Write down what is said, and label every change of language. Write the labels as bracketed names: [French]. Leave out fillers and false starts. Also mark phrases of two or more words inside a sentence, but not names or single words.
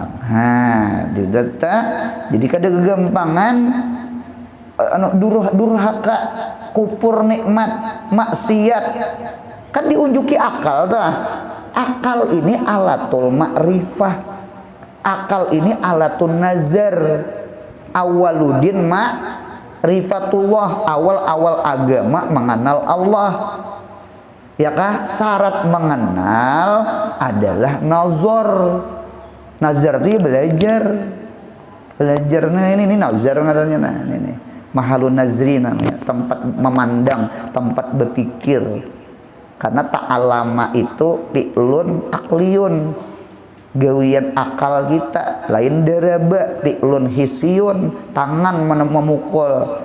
[Banjar] Nah, didata. Jadi kada kegampangan durhaka kupur nikmat maksiat kan diunjuki akal dah. Akal ini [Arabic] alatul ma'rifah, [Banjar] akal ini [Arabic] alatun nazar, awaludin ma'rifatullah, [Banjar] awal-awal agama mengenal Allah ya kah. Syarat mengenal adalah nazar. Nazar itu ya belajar. Nah ini nazar ngarannya. Nah ini [Arabic] mahalun nazri [Banjar] namanya, tempat memandang, tempat berpikir. Karena ta'alama itu [Arabic] fi'lun akliyun, [Banjar] gawian akal kita. Lain daraba [Arabic] fi'lun hisiyun, [Banjar] tangan memukul.